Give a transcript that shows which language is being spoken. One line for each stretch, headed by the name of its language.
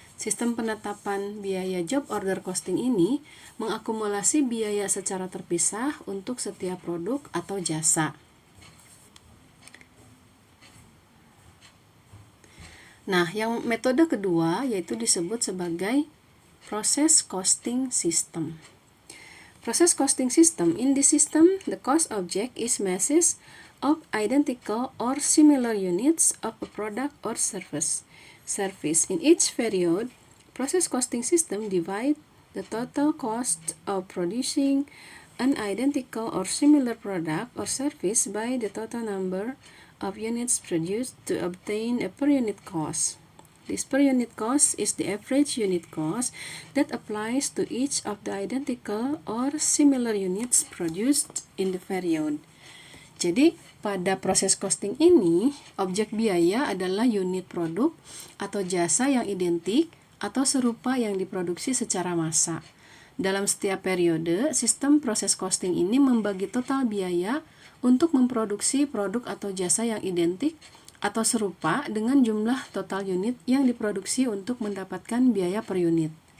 Indonesian: Sistem penetapan biaya job order costing ini mengakumulasi biaya secara terpisah untuk setiap produk atau jasa. Nah, yang metode kedua yaitu disebut sebagai process costing system.
English: Process costing system. In this system, the cost object is masses of identical or similar units of a product or service. In each period, process costing system divide the total cost of producing an identical or similar product or service by the total number of units produced to obtain a per unit cost. This per unit cost is the average unit cost that applies to each of the identical or similar units produced in the period.
Indonesian: Jadi, pada proses costing ini, objek biaya adalah unit produk atau jasa yang identik atau serupa yang diproduksi secara massa. Dalam setiap periode, sistem proses costing ini membagi total biaya untuk memproduksi produk atau jasa yang identik atau serupa dengan jumlah total unit yang diproduksi untuk mendapatkan biaya per unit.